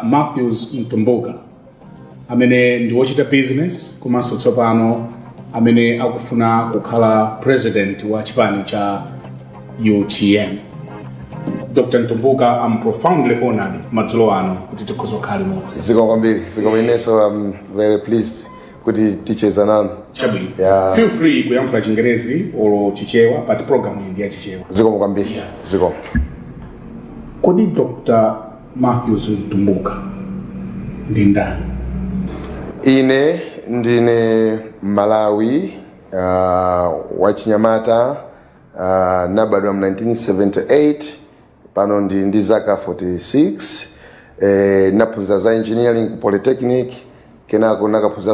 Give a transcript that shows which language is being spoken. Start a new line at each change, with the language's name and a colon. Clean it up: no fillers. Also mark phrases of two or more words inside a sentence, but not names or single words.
Nyanja: Mtumbuka, amene ndi wochita business komanso tsopano amene akufuna kukhala president wa chipani cha UTM. Dr. Mtumbuka,
English: I'm profoundly honored
Nyanja: madzulo ano kuti tikhoza kukhala limodzi. Ziko kwambiri,
English: I'm very pleased kuti teachers ananu.
Nyanja: Chabwino.
English: Yeah. Feel free
Nyanja: kuyankhula Chingerezi or Chichewa,
English: but program
Nyanja: iyi ndi ya Chichewa. Ziko kwambiri.
English: Yeah.
Nyanja: Ziko. Kodi Dr. Mtumbuka ndi ndani? Ine ndine Malawi, wa Chinyamata, nabadwa 1978, pano ndi zaka 46, naphunzira za
English: engineering polytechnic,
Nyanja: kenako nakaphunzira